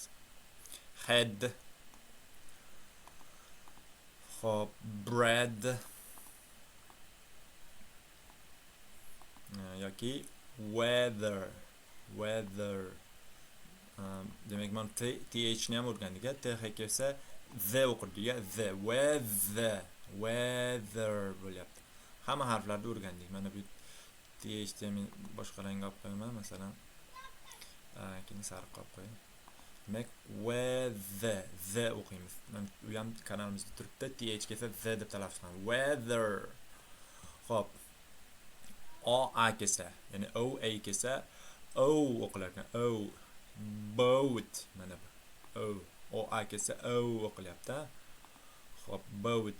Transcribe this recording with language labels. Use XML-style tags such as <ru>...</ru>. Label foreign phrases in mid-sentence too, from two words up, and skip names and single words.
<en>Head. Xo'p, bread.</en> <uz>yoki weather. Demak, mana th ni ham o'rgandik. Th kelsa the o'qirdik,</uz> <en>the weather</en> <uz>bo'lyapti. Hamma harflarni o'rgandik. Mana bu th ni boshqa rang olib qo'yaman, masalan, keyin sariq olib qo'ying. Demak, weather, the o'qiymiz. Mana u ham kanalimizda turibdi. Th kelsa the deb talaffuz qilamiz.</uz> <en>Weather. Xo'p.</en> <uz>A kelsa, ya'ni o kelsa o o'qilar ekan. O. Boat. Mana bu. O kelsa o o'qilyapti. Xo'p, boat.</uz>